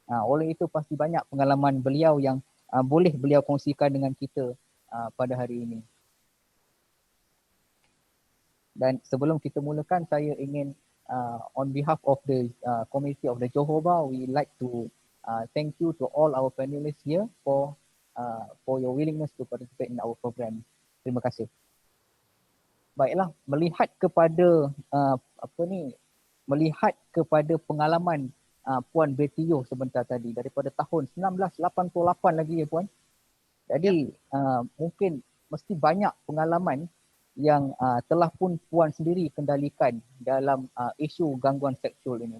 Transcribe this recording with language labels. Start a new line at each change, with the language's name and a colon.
Malay: Oleh itu pasti banyak pengalaman beliau yang boleh beliau kongsikan dengan kita pada hari ini. Dan sebelum kita mulakan, saya ingin
English: on behalf of the community of the Johor Bar, we like to thank you to all our panelists here for your willingness to participate in our program.
Malay: Terima kasih. Baiklah, melihat kepada melihat kepada pengalaman Puan Betty Yeoh sebentar tadi daripada tahun 1988 lagi ya Puan. Jadi mungkin mesti banyak pengalaman yang telah pun Puan sendiri kendalikan dalam isu gangguan seksual ini.